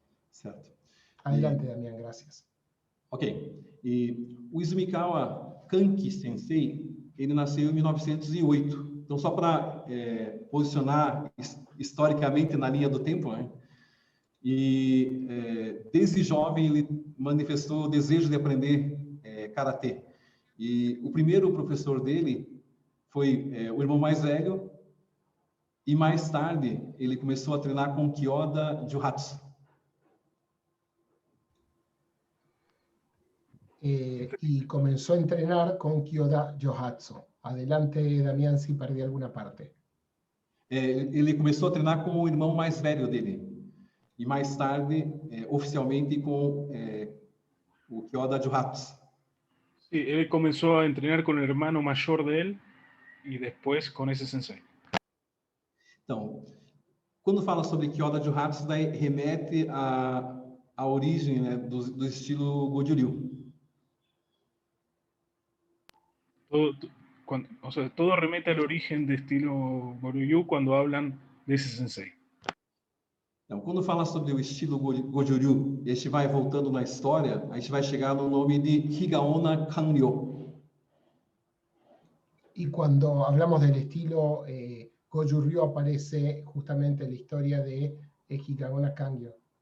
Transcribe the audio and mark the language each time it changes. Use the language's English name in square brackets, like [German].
[Portuguese] Certo. [Spanish] Adelante, Damián, gracias. [English] Ok. [Portuguese] E o Izumikawa Kanki Sensei, ele nasceu em 1908. Então, só para posicionar historicamente na linha do tempo, né? E desde jovem ele manifestou o desejo de aprender karatê. E o primeiro professor dele foi o irmão mais velho, e mais tarde ele começou a treinar com Kyoda Juhatsu. [Spanish] Y comenzó a entrenar con Kyoda Johatsu. Adelante, Damián, si perdí alguna parte. [Portuguese] Ele começou a treinar com o irmão mais velho dele. E mais tarde, oficialmente, com o Kyoda Juhatsu. [Spanish] Sí, él comenzó a entrenar con el hermano mayor de él y después con ese sensei. [Portuguese] Então, quando fala sobre Kyoda Juhatsu, daí remete à origem, né, do estilo Goju-ryu. [Spanish] Todo remete al origen de estilo Goju-ryu cuando hablan de ese sensei. [Portuguese] Então, quando fala sobre o estilo Goju-ryu, a gente vai voltando na história, a gente vai chegar no nome de Higaonna Kanryo. [Spanish] Y cuando hablamos del estilo Goju-ryu aparece justamente la historia de Higaonna Kanryo.